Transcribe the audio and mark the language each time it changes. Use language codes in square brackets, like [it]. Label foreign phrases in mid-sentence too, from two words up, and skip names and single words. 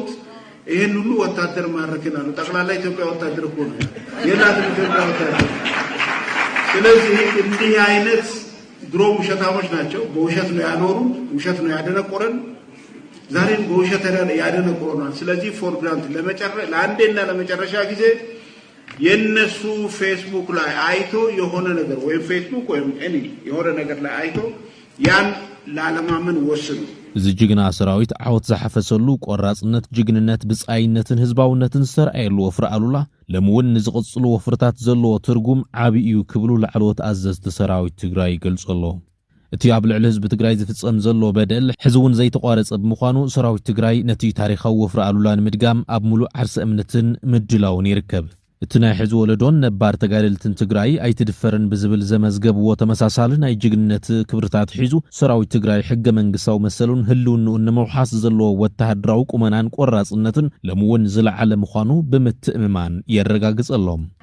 [am] ይሄን ሁሉ ወታደር ማረክናሉ ጠቅላላ ኢትዮጵያ ወታደር እኮ ነው የላትን ኢትዮጵያ ወታደር ስለዚህ እንዲህ አይነት ድሮ ውሸታሞች ናቸው በውሸት ነው ያኖሩት ውሸት ነው ያደነቆረን ዛሬም በውሸት ያደነቆረናል ስለዚህ [en] for grant [am] ለአንዴና ለመጨረሻ ጊዜ የነሱ ፌስቡክ ላይ አይቶ የሆነ ነገር ወይ ፌስቡክ ወይ ኤኒ የሆነ ነገር ላይ አይቶ ያን ላለማመን ወስኑ [ti] እዚ ጅግና ሰራዊት ዓወት ዝሓፈሰሉ ቆራጽነት ጅግንነት ብጻይነትን ህዝባውነትን ሰርአየሉ ወፍሪ አሉላ ለምውን ንዝቕጽሉ ወፍርታት ዘለዎ ትርጉም ዓቢ እዩ ክብሉ ላዕሎት ኣዘዝቲ ሰራዊት ትግራይ ይገልጸሎ እቲ ኣብ ልዕሊ ህዝቢ ትግራይ ዝፍጸም ዘሎ በደል ሕዝውን ዘይተቋረጸ ብምዃኑ ሰራዊት ትግራይ ነቲ ታሪኻዊ ወፍሪ አሉላ ንምድጋም ኣብ ሙሉእ ዓርሰ እምነትን ምድላውን ይርከብ እቲ ናይ ሕዚ ወለዶን ነባር ተጋደልትን ትግራይ ኣይትድፈርን ብዝብል ዘመዝገብዎ ተመሳሳሊ ናይ ጅግንነት ክብርታት ሒዙ ሰራዊት ትግራይ ሕገ መንግስታዊ መሰሉን ህልውንኡን ንምውሓስ ዘለዎ ወተሃደራዊ ቁመናን ቆራጽነትን ለምውን ዝለዓለ ምዃኑ ብምትእምማን የረጋግጸሎም